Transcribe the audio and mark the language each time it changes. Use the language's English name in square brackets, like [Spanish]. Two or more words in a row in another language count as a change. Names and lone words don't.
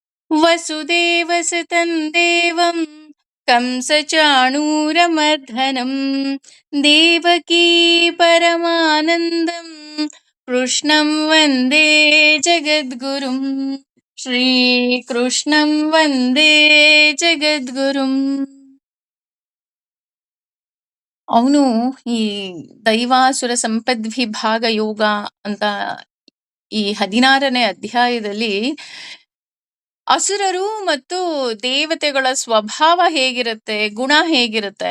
[Sanskrit] ವಸುದೇವಸುತಂ ದೇವಂ ಕಂಸಚಾಣೂರಮರ್ಧನಂ ದೇವಕೀ ಪರಮಾನಂದಂ ಕೃಷ್ಣಂ ವಂದೇ ಜಗದ್ಗುರುಂ. ಶ್ರೀಕೃಷ್ಣಂ ವಂದೇ ಜಗದ್ಗುರುಂ. [Kannada] ಅವನು ಈ ದೈವಾಸುರ ಸಂಪದ್ವಿಭಾಗ ಯೋಗ ಅಂತ ಈ 16ನೇ ಅಧ್ಯಾಯದಲ್ಲಿ ಅಸುರರು ಮತ್ತು ದೇವತೆಗಳ ಸ್ವಭಾವ ಹೇಗಿರುತ್ತೆ, ಗುಣ ಹೇಗಿರುತ್ತೆ.